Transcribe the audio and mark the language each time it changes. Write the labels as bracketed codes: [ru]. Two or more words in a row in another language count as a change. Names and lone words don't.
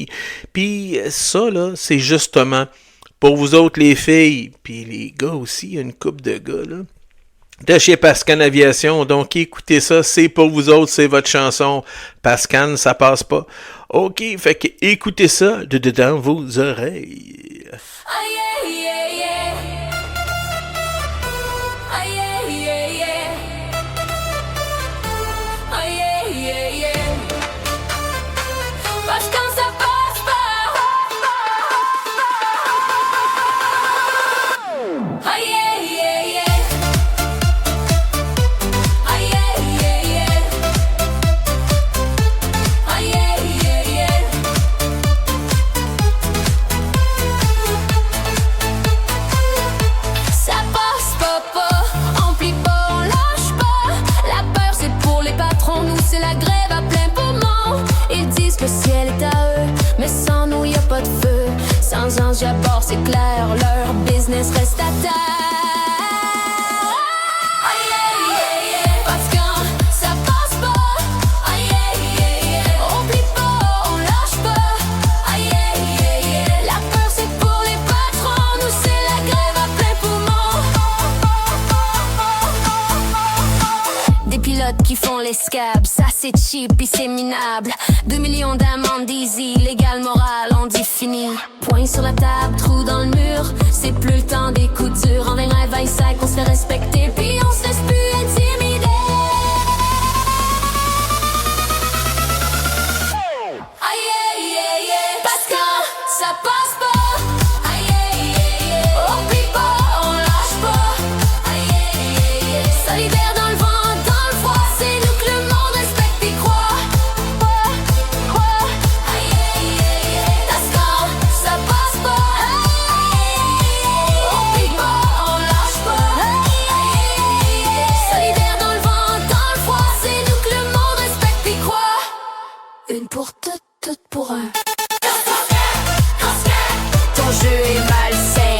[fr] Puis ça, là, c'est justement pour vous autres, les filles, puis les gars aussi, il y a une couple de gars, là, de chez Pascan Aviation. Donc, écoutez ça, c'est pour vous autres, c'est votre chanson. Pascan, ça passe pas. OK, fait que écoutez ça de dedans vos oreilles. [en] Oh yeah, yeah, yeah. Oh yeah, yeah, yeah. Oh yeah, yeah, yeah. [fr] Parce que quand ça passe pas. [en] Oh yeah, yeah, yeah. Oh yeah, yeah, yeah. Oh yeah, yeah, yeah. [fr] Ça passe pas, on plie pas, on lâche pas. La peur c'est pour les patrons, nous c'est la grève à plein poumon. Ils disent que le ciel est à eux, mais sans nous y a pas de feu. Sans ange à bord c'est clair, leur business reste à terre. [en] Oh yeah, yeah, yeah. [fr] Parce que quand ça passe pas, [en] oh yeah, yeah, yeah. [fr] On plie pas, on lâche pas, [en] oh yeah, yeah, yeah. [fr] La peur c'est pour les patrons, nous c'est la grève à plein poumon. Des pilotes qui font les scabs, ça c'est cheap pis c'est minable. 2 millions d'amendes easy, légal, moral, on dit fini. Poing sur la table, trou dans le mur, c'est plus le temps des coups durs. En 2025, on se fait respecter pis on se laisse plus intimider. [en] Ah yeah, yeah, yeah. [fr] Parce que quand ça passe pas, [en] ah yeah, yeah, yeah. [fr] On plie pas, on lâche pas, [en] ah yeah, yeah, yeah. [fr] Solidaire dans le vent, dans le froid, c'est nous que le monde respecte et croit. [en] Ah yeah, yeah, yeah. [fr] Parce que quand ça passe pas, on plie pas, on lâche pas, [en] ah yeah, yeah. [fr] Solidaire dans le vent, dans le froid, c'est nous que le monde respecte et croit. Une pour toutes, toutes pour un. Ton jeu est malsain.